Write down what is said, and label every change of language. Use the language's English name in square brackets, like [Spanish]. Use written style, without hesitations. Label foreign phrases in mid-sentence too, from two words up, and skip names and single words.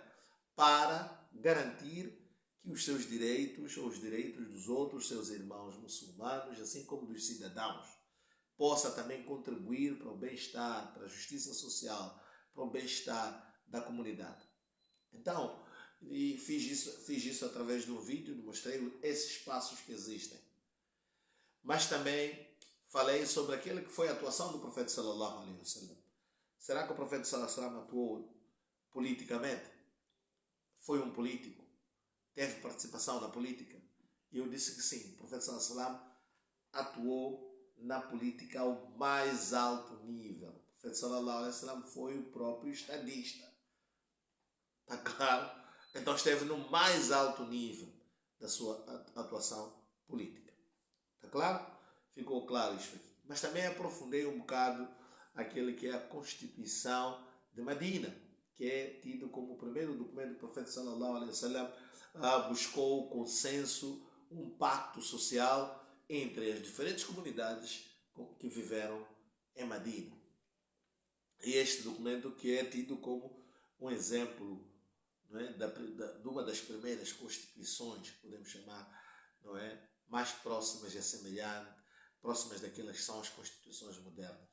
[Portuguese] Para garantir que os seus direitos ou os direitos dos outros seus irmãos muçulmanos, assim como dos cidadãos, possa também contribuir para o bem-estar, para a justiça social, para o bem-estar da comunidade. Então, fiz isso através de um vídeo, mostrei esses passos que existem. Mas também falei sobre aquilo que foi a atuação do profeta [Arabic] صلى الله عليه وسلم. [Portuguese] Será que o profeta [Arabic] صلى الله عليه وسلم [Portuguese] atuou politicamente? Foi um político? Teve participação na política? E eu disse que sim, o profeta [Arabic] صلى الله عليه وسلم [Portuguese] atuou na política ao mais alto nível. O profeta [Arabic] صلى الله عليه وسلم [Portuguese] foi o próprio estadista. Está claro? Então esteve no mais alto nível da sua atuação política. Está claro? Ficou claro isso aqui. Mas também aprofundei um bocado aquele que é a Constituição de Medina, que é tido como o primeiro documento do profeta [Arabic] صلى الله عليه وسلم, [Portuguese] buscou o consenso, um pacto social entre as diferentes comunidades que viveram em Medina. E este documento que é tido como um exemplo, não é, de uma das primeiras constituições, que podemos chamar, não é, mais próximas e semelhantes, próximas daquelas que são as constituições modernas.